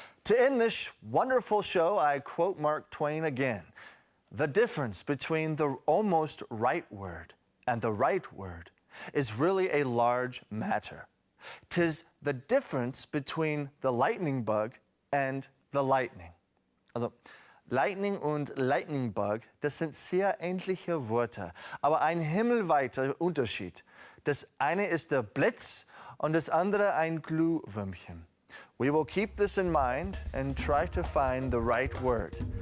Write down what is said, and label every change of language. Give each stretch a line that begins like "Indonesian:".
English: To end this wonderful show, I quote Mark Twain again. The difference between the almost right word and the right word is really a large matter. 'Tis the difference between the lightning bug and the lightning.
German: Also, Lightning und Lightning Bug, das sind sehr ähnliche Wörter, aber ein himmelweiter Unterschied. Das eine ist der Blitz und das andere ein Glühwürmchen.
English: We will keep this in mind and try to find the right word.